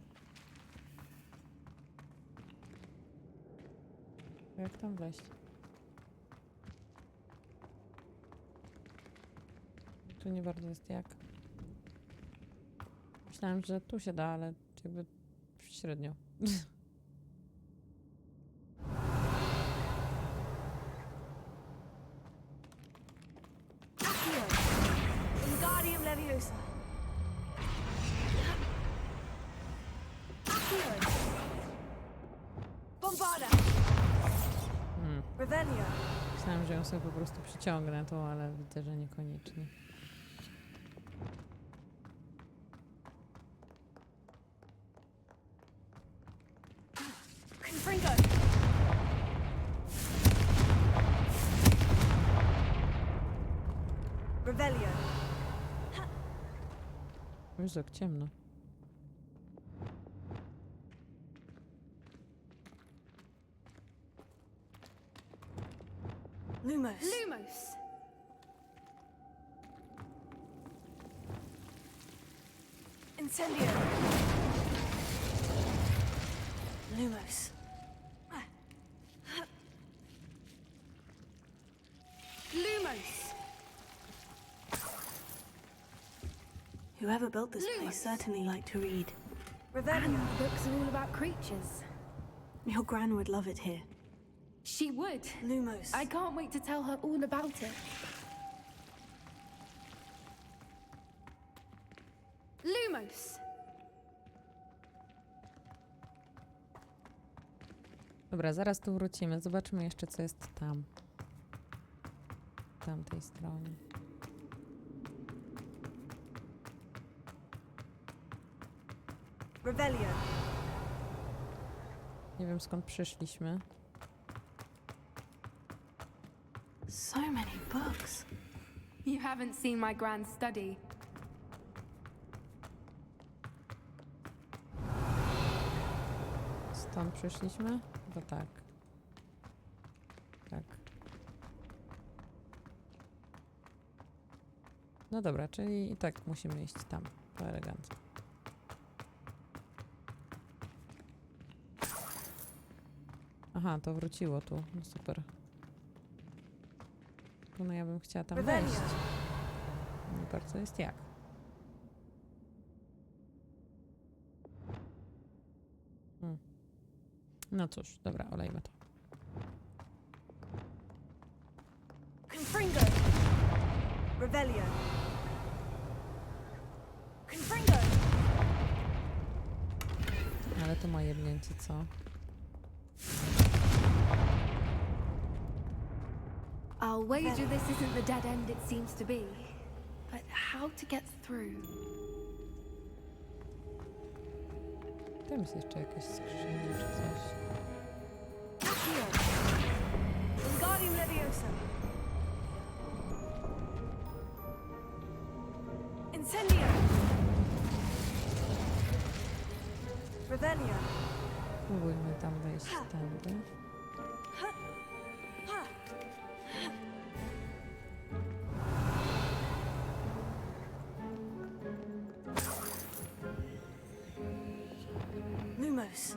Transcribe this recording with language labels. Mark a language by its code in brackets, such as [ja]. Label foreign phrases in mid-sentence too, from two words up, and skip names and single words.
[pl] Jak tam wleźć? Tu nie bardzo jest jak. Myślałem, że tu się da, ale jakby średnio. Wingardium Leviosa. Bombarda. Revelio. Myślałem, że ją sobie po prostu przyciągnę tu, ale widzę, że niekoniecznie. Confringo. Revelio. Już jak ciemno. Lumos. Lumos! Incendio. Lumos. Lumos! [en] Whoever built this place certainly liked to read. And Revelio. the books are all about creatures. Your gran would love it here. She would. Lumos. I can't wait to tell her all about it. Lumos! [pl] Dobra, zaraz tu wrócimy. Zobaczmy jeszcze, co jest tam. W tamtej stronie. Revelio. Nie wiem, skąd przyszliśmy. [en] So many books. You haven't seen my grand study. [pl] Stąd przyszliśmy? To tak. Tak. No dobra, czyli i tak musimy iść tam. To elegancko. Aha, to wróciło tu. No super. No ja bym chciała tam wejść. Nie bardzo jest jak. No cóż, dobra, olejmy to. Confringo. Revelio. Confringo. Ale to ma jebnięcie, co? [en] I'll wager this isn't the dead end it seems to be. But how to get through? [pl] Tam jest jeszcze jakaś skrzynia czy coś. Accio. Wingardium Leviosa. Incendio. Revelio. Spróbujmy tam wejść tędy. Lumos.